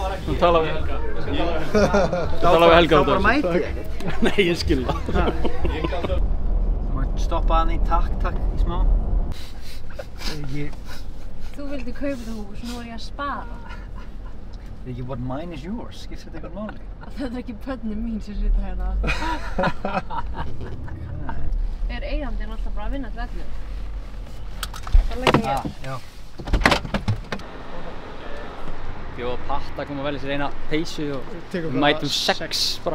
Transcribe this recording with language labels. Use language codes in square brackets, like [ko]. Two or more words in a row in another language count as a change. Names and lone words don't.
[is] Þú tala við Helga. Þú tala við Helga Þá bara mæti ég ekkert. Nei, ég skil það. Þú mátt stoppa hann í takk í smá. Þú vildi kaupa þetta hús, nú er ég að spara. Það er ekki [en] what mine is yours, [is] skiptir þetta eitthvað máli? Þetta er ekki börnin mín sem sita hérna. Eigandinn alltaf bara að vinna til ellu. Það legg ég hér. Já. Bjóða Patta að koma að velja sér eina peysu og við mætum 6 bara.